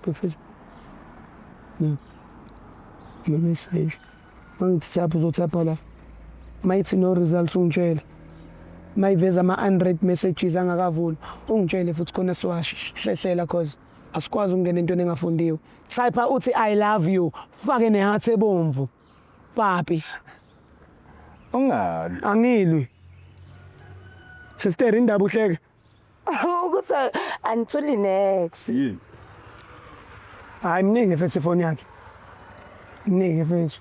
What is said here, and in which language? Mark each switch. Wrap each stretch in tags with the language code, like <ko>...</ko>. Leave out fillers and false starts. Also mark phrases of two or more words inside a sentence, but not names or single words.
<en>No. No message.</en> <zu>Mangithapha uzothapha la. Mayithi</zu> <en>no results</en> <zu>ungitshela. Mayiveza ama 100 messages angakavuli. Ungitshele futhi khona siwahlela cause asikwazi ukungena into engafundiwe. Type uthi</zu> <en>I love you.</en> <zu>Fake neheart ebomvu. Papi. Ungani? Angilwi. Sister indaba uhleke. Ukuthi anitholi next. Yini? Hayi mningi futhi phone yakhe. Mningi futhi.</zu>